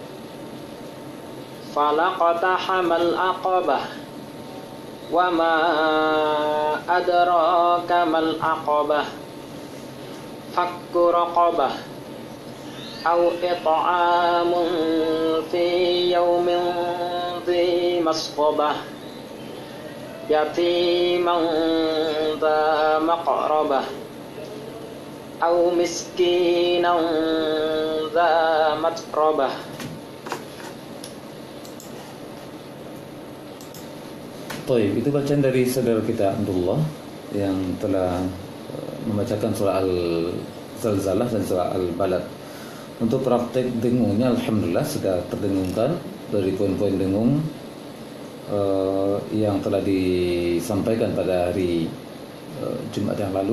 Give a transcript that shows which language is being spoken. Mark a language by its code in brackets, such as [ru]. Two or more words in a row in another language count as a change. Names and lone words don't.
[ar] فلا اقتحم العقبة وما أدراك ما العقبة فك رقبة أو إطعام في يوم ذي مسغبة يتيما ذا مقربة أو مسكينا ذا متربة. [id] Baik, itu bacaan dari saudara kita Abdullah yang telah membacakan surah Al-Zalzalah dan surah Al-Balad. Untuk praktek dengungnya alhamdulillah sudah terdengungkan dari poin-poin dengung yang telah disampaikan pada hari Jumat yang lalu.